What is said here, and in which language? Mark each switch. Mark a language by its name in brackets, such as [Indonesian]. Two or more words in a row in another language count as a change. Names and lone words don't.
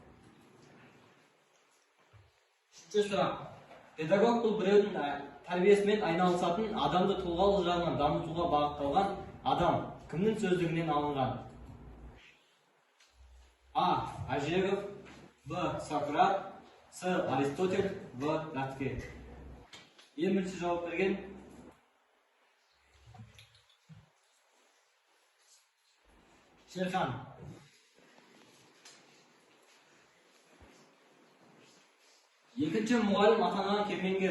[Kazakh] Үшінші сұрақ. Педагог бұл біреудің тәрбиесімен айналысатын, адамды тұлғалы жағынан дамытуға бағытталған адам. Кімнің сөздігінен алынған? А. Ажегов. Б. Сократ. С. Аристотель. В. Ратке. Ең бірінші жауап берген Шерхан. Екінші мұғалім атанған кемеңгер.